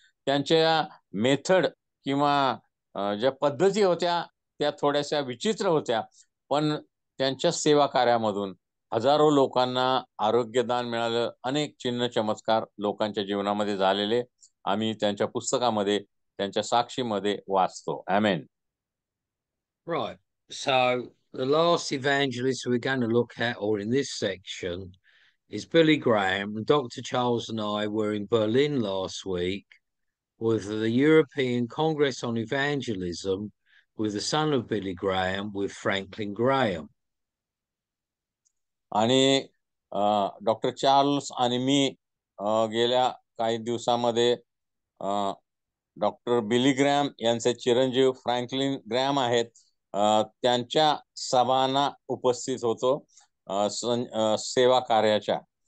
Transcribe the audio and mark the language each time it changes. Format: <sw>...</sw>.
<mr>त्यांच्या मेथड किंवा ज्या पद्धती होत्या त्या थोड्याशा विचित्र होत्या, पण त्यांच्या सेवा कार्यामधून हजारो लोकांना आरोग्यदान मिळालं. अनेक चिन्ह चमत्कार लोकांच्या जीवनामध्ये झालेले आम्ही त्यांच्या पुस्तकामध्ये त्यांच्या साक्षीमध्ये वाचतो. आमेन.</mr> <en>Right. So the last evangelist we're going to look at, or in this section, is Billy Graham. Dr. Charles and I were in Berlin last week with the European Congress on Evangelism with the son of Billy Graham, with Franklin Graham.</en> <mr>आणि doctor Charles आणि मी गेल्या काही दिवसामध्ये doctor बिली gram यांचे चिरंजीव Franklin gram आहेत त्यांच्या सभांना उपस्थित होतो सेवा कार्याच्या.</mr>